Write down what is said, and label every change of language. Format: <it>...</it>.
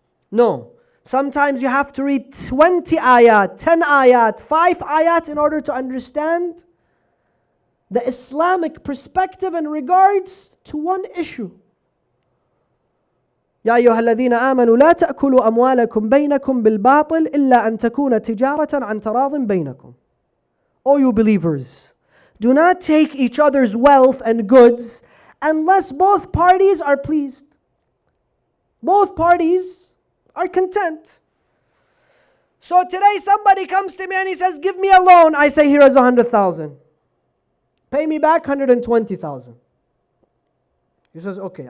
<en>No. Sometimes you have to read 20 ayat, 10 ayat, 5 ayat in order to understand the Islamic perspective in regards to one issue.</en> <ar>يا أيها الذين آمنوا لا تأكلوا أموالكم بينكم بالباطل إلا أن تكون تجارة عن تراض بينكم.</ar> <en>O you believers, do not take each other's wealth and goods unless both parties are pleased. Both parties are content. So today somebody comes to me and he says, give me a loan. I say, here is 100,000. Pay me back 120,000. He says, okay.</en>